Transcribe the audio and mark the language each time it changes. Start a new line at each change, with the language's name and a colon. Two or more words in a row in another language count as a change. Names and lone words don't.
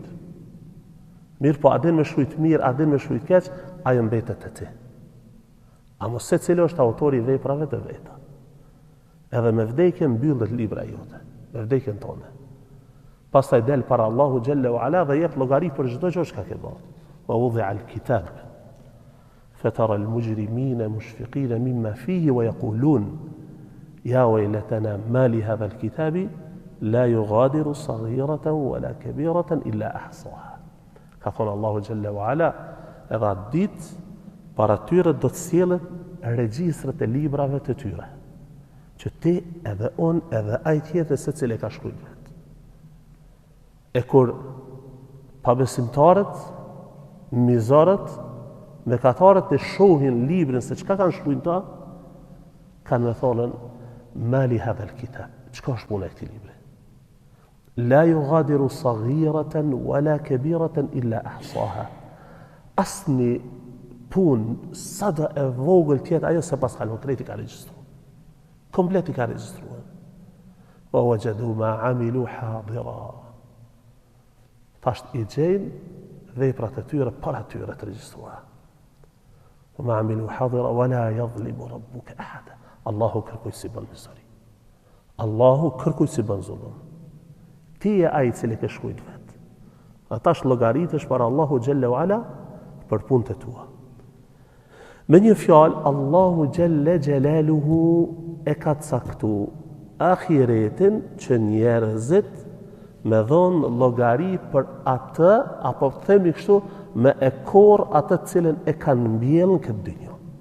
Albanian: Mirë po, a din me shkruajt mirë, a din me shkruajt keq, ajo mbetet te ti. A mos se cili është autori I veprave të veta. Edhe me vdekje mbyllet libra jote, me vdekjen tonë. Pastaj del para Allahu
Arabic: جل وعلا
Albanian: dhe jep llogari për çdo gjë që ka bërë.
Arabic: ووضع الكتاب فترى المجرمين مشفقين مما فيه ويقولون يا ويلتنا مال هذا الكتاب لا يغادر صغيرة ولا كبيرة إلا أحصاها.
Albanian: Ka thonë Allahu
Arabic: جل وعلا,
Albanian: edhe atë ditë para tyre do të sjellët regjistrat e librave të tyre, që ti edhe unë edhe ai tjetër secili e ka shkruar vetë. E kur pabesimtarët, mizorët, mëkatarët e shohin librin se çka kanë shkruar ta, kanë me thonën
Arabic: مال هذا الكتاب,
Albanian: çka është puna e këtij libri?
Arabic: لا يغادر صغيرة ولا كبيرة إلا أحصاها.
Albanian: Asni punë sada e vogël tjetë ajo se pas kalon krejt I ka regjistruar. Komplet I ka regjistruar.
Arabic: ووجدوا ما عملوا حاضرا.
Albanian: Tasht I gjejnë veprat e tyre para tyre të regjistruara.
Arabic: وما عملوا حاضرا ولا يظلم ربك أحدا.
Albanian: Allahu kërkoj si bën mizori. Allahu kërkoj si bën zullum. Ti e ai I cili ke shkruajt vet. Atash llogaritesh para Allahu
Arabic: جل وعلا
Albanian: për punët e tua. Me një fjalë, Allahu
Arabic: جل جلاله
Albanian: e ka caktu ahiretin që njerëzit me dhonë llogari për atë, apo themi kështu, me e korr atë cilën e kanë mbjellë në këtë dynjë.